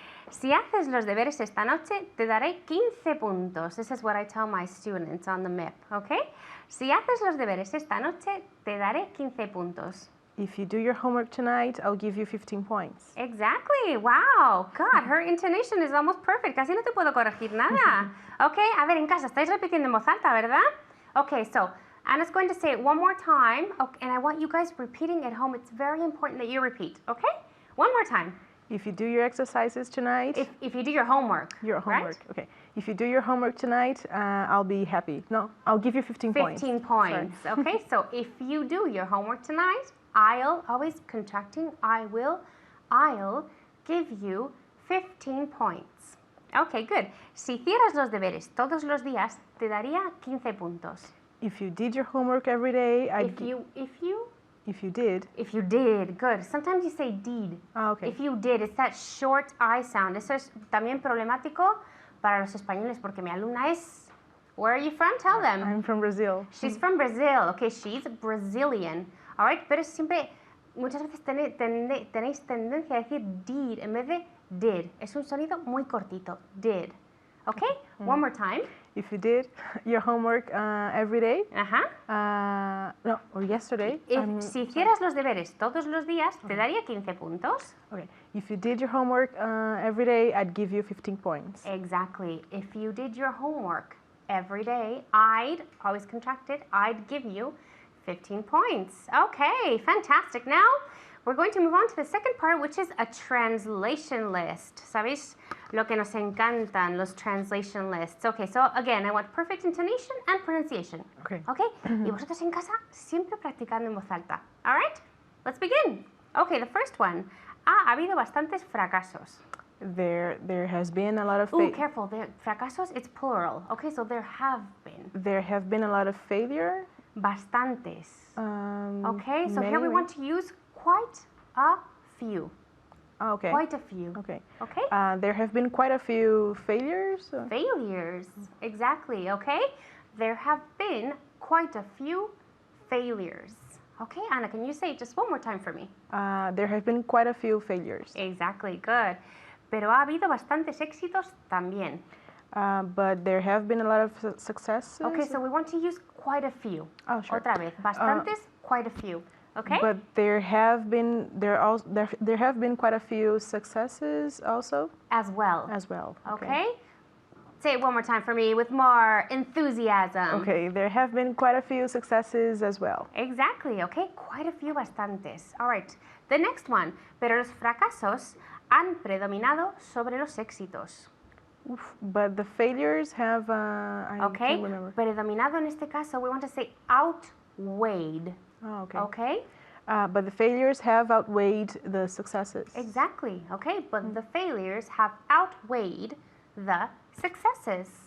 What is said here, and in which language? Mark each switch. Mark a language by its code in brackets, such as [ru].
[es] Si haces los deberes esta noche, te daré 15 puntos. [en] This is what I tell my students on the MIP, okay? [es] Si haces los deberes esta noche, te daré 15 puntos. [en] If you do your homework tonight, I'll give you 15 points. Exactly. Wow. God, her intonation is almost perfect. [es] Casi no te puedo corregir nada. Okay, a ver, en casa, estáis repitiendo en voz alta, ¿verdad? [en] Okay, so Anna's going to say it one more time, okay, and I want you guys repeating at home. It's very important that you repeat, okay? One more time. If you do your exercises tonight... If you do your homework. Your homework, right? okay. If you do your homework tonight, I'll be happy. No, I'll give you 15 points. 15 points, okay? So if you do your homework tonight, I'll give you 15 points. Okay, good. [es] Si hicieras los deberes todos los días, te daría 15 puntos. [en] If you did your homework every day, If you did, good. Sometimes you say did. Ah, okay. If you did, it's that short I sound. [es] Eso es también problemático para los españoles porque mi alumna es... [en] Where are you from? Tell them. I'm from Brazil. She's from Brazil. Okay, she's Brazilian. [es] All right, pero siempre, muchas veces tenéis tendencia a decir did en vez de did. Es un sonido muy cortito. [en] Did. Okay? One more time. If you did your homework every day, or yesterday. [es] Si hicieras los deberes todos los días, te daría 15 puntos. [en] Okay. If you did your homework every day, I'd give you 15 points. Exactly. If you did your homework every day, always contracted, I'd give you 15 points. Okay, fantastic. Now, we're going to move on to the second part, which is a translation list. [es] ¿Sabéis lo que nos encantan, los translation lists? [en] Okay, so again, I want perfect intonation and pronunciation. Okay. Okay? [es] Y vosotros en casa, siempre practicando en voz alta. [en] All right? Let's begin. Okay, the first one. [es] Ha habido bastantes fracasos. [en] There has been a lot of... Oh, careful. Fracasos, it's plural. Okay, so there have been. There have been a lot of failure. [es] Bastantes. [en] Okay, so here we want to use quite a few. Okay. Quite a few. Okay. Okay? There have been quite a few failures. Failures. Exactly. Okay? There have been quite a few failures. Okay, Anna, can you say it just one more time for me? There have been quite a few failures. Exactly. Good. [es] Pero ha habido bastantes éxitos también. [en] But there have been a lot of successes. Okay, so we want to use quite a few. Oh, sure. [es] Otra vez. Bastantes, [en] quite a few. Okay? But there have been quite a few successes also. As well. As well. Okay? Say it one more time for me with more enthusiasm. Okay, there have been quite a few successes as well. Exactly, okay? Quite a few, bastantes. All right. The next one. [es] Pero los fracasos han predominado sobre los éxitos. [en] But the failures have, I can't remember. [es] Predominado en este caso, [en] we want to say outweighed. Oh, okay. Okay? But the failures have outweighed the successes. Exactly, okay? But the failures have outweighed the successes.